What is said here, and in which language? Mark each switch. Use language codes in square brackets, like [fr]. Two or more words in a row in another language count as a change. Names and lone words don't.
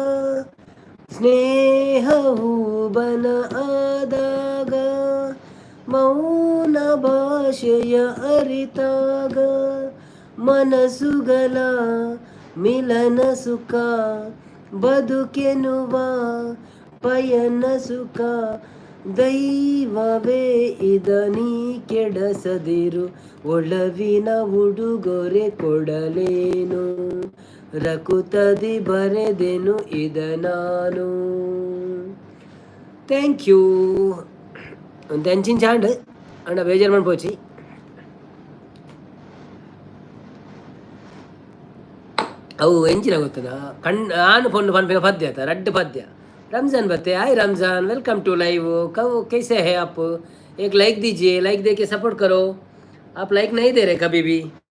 [kn] ಸ್ನೇಹಹೂಬನ ಆದಾಗ ಮೌನ ಭಾಷೆಯ ಅರಿತಾಗ ಮನಸ್ಸುಗಳ ಮಿಲನ ಸುಖ ಬದುಕೆನುವ ಪಯನ ಸುಖ ದೈವವೇ ಇದ ನೀ ಕೆಡಸದಿರು ಒಲವಿನ ಉಡುಗೊರೆ ಕೊಡಲೇನು ರಕುತದಿ ಬರೆದೆನು ಇದ ನಾನು [en] thank you [tcy] ಒಂದು ಎಂಚಿನ ಚಾಂಡ್ ಅಣ್ಣ ಬೇಜಾರು ಮಾಡ್ಪೋಚಿ ಅವು ಎಂಚಿನ ಗೊತ್ತದ ನಾನು ಪೊಂಡು ಪನ್ಪಿನ ಪದ್ಯ ಆತ ರಡ್ಡು ಪದ್ಯ [hi] रमज़ान बते हाय रमज़ान [en] welcome to live [hi] कहो कैसे है आप एक लाइक दीजिए लाइक दे के सपोर्ट करो आप लाइक नहीं दे रहे कभी भी